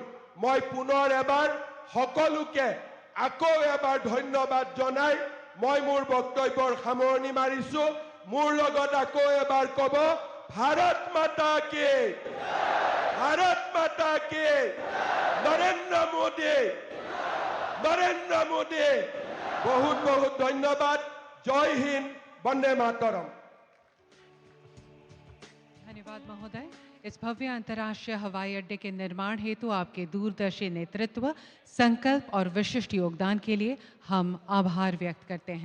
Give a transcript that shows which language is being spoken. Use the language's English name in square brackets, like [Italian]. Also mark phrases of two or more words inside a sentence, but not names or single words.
[Assamese] মই পুনৰ এবাৰ সকলোকে আকৌ এবাৰ ধন্যবাদ জনাই মই মোৰ বক্তব্যৰ সামৰণি মাৰিছো। মোৰ লগত আকৌ এবাৰ ক'ব, ভাৰত মাতা কি, ভাৰত মাতা কি, নৰেন্দ্ৰ মোদী, নৰেন্দ্ৰ মোদী। [Hindi] बहुत बहुत धन्यवाद। जय हिंद, वंदे मातरम। धन्यवाद महोदय। इस भव्य अंतर्राष्ट्रीय हवाई अड्डे के निर्माण हेतु आपके दूरदर्शी नेतृत्व, संकल्प और विशिष्ट योगदान के लिए हम आभार व्यक्त करते हैं।